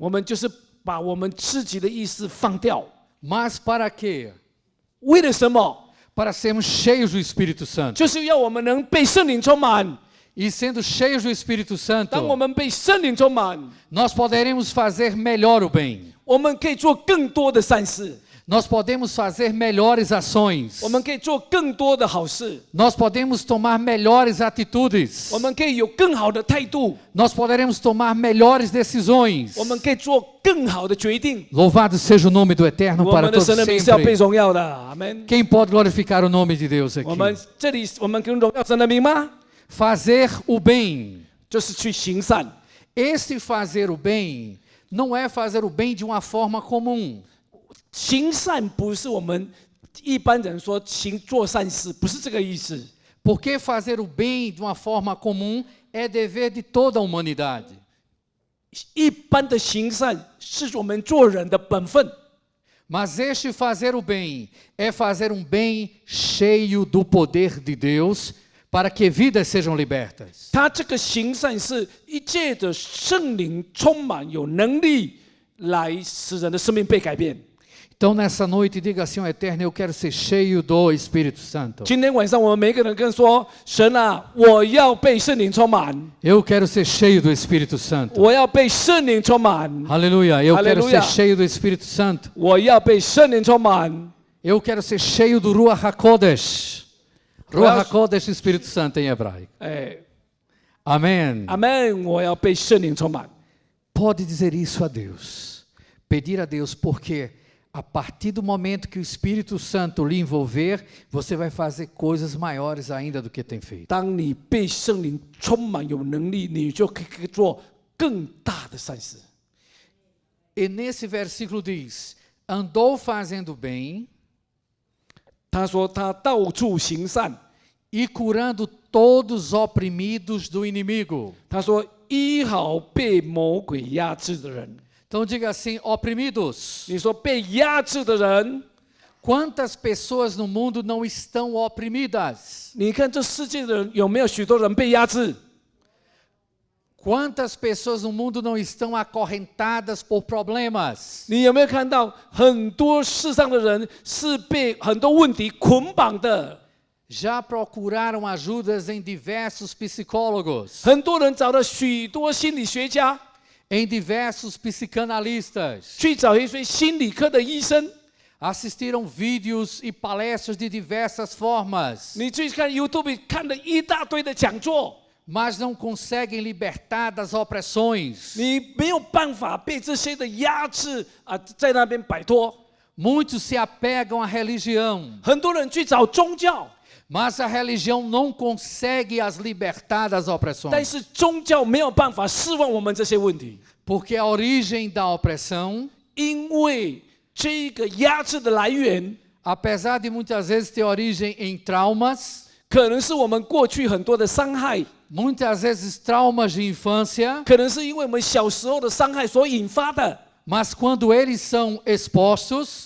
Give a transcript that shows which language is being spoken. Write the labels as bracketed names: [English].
[Chinese] 我们就是把我们自己的意识放掉。 [Portuguese] Mas para quê? [Chinese] 为了什么？ [Portuguese] Para sermos cheios do Espírito Santo. [Chinese] 就是要我们能被圣灵充满。 [Portuguese] E sendo cheios do Espírito [Chinese] 当我 [Portuguese] Santo, [Chinese] 们被圣灵充满， [Portuguese] nós poderemos fazer melhor o bem. [Chinese] 我们可以做更多的善事， [Portuguese] Nós podemos fazer melhores ações. [Chinese] 我们可以做更多的好事， [Portuguese] Nós podemos tomar melhores atitudes. [Chinese] 我们可以有更好的态度， [Portuguese] Nós poderemos tomar melhores decisões. [Chinese] 我们可以做更好的决定。 [Portuguese] Louvado seja o nome do Eterno [Chinese] 我 [Portuguese] para [Chinese] 们的 [Portuguese] todos [Chinese] 神的名是要被 [Portuguese] sempre. [Chinese] 荣耀的，阿门。 [Portuguese] Quem pode glorificar o nome de Deus [Chinese] 我们 [Portuguese] aqui? [Chinese] 这里，我们跟荣耀神的名吗？ [Portuguese] Fazer o bem. [Chinese] 就是去行善。 [Portuguese] Esse fazer o bem não é fazer o bem de uma forma comum. [Chinese] 行善不是我们一般人说做善事，不是这个意思。 [Portuguese] Porque fazer o bem de uma forma comum é dever de toda a humanidade. [Chinese] 一般的行善是我们做人的本分， [Portuguese] Mas este fazer o bem é fazer um bem cheio do poder de Deus para que vidas sejam libertas. [Chinese] 他这个行善是一借着圣灵充满，有能力来使人的生命被改变。 [Portuguese] Então, nessa noite, diga assim ao Eterno: eu quero ser cheio do Espírito Santo. [Chinese] 今天晚上我们每个人跟说：神啊，我要被圣灵充满， [Portuguese] Eu quero ser cheio do Espírito Santo. [Chinese] 我要被圣灵充满， [Portuguese] Aleluia. Eu quero Aleluia. ser cheio do Espírito Santo. [Chinese] 我要被圣灵充满。 [Portuguese] Eu quero ser cheio do Ruach HaKodesh. Ruach HaKodesh, Espírito Santo em hebraico. 哎， Amém. [Chinese] 阿门！我要被圣灵充满。 [Portuguese] Pode dizer isso a Deus. Pedir a Deus, porque a partir do momento que o Espírito Santo lhe envolver, você vai fazer coisas maiores ainda do que tem feito. [Chinese] 当你被圣灵充满，有能力，你就可以做更大的善事。 [Portuguese] E nesse versículo diz: andou fazendo bem [Chinese] 他说他到处行善， [Portuguese] e curando todos os oprimidos do inimigo. [Chinese] 他说医好被魔鬼压制的人。 [Portuguese] Então diga assim: oprimidos. [Chinese] 你说被压制的人， [Portuguese] Quantas pessoas no mundo não estão oprimidas? [Chinese] 你看这世界的人有没有许多人被压制？ [Portuguese] Quantas pessoas no mundo não estão acorrentadas por problemas? [Chinese] 你有没有看到很多世上的人是被很多问题捆绑的？ [Portuguese] Já procuraram ajudas em diversos psicólogos, [Chinese] 很多人找了许多心理学家， [Portuguese] em diversos psicanalistas, [Chinese] 去找一些心理科的医生。 [Portuguese] assistiram vídeos e palestras de diversas formas, [Chinese] 你去看 YouTube 看了一大堆的讲座， [Portuguese] mas não conseguem libertar das opressões. [Chinese] 你没有办法被这些的压制啊，在那边摆脱。 [Portuguese] Muitos se apegam à religião, [Chinese] 很多人去找宗教， [Portuguese] mas a religião não consegue as libertar das [Chinese] 但 [Portuguese] opressões, [Chinese] 是宗教没有办法释放我们这些问题， [Portuguese] porque a origem da opressão, [Chinese] 因为这个压制的来源， [Portuguese] apesar de muitas vezes ter origem em traumas, [Chinese] 可能是我们过去很多的伤害， [Portuguese] muitas vezes traumas de infância, [Chinese] 可能是因为我们小时候的伤害所引发的。 [Portuguese] mas quando eles são expostos,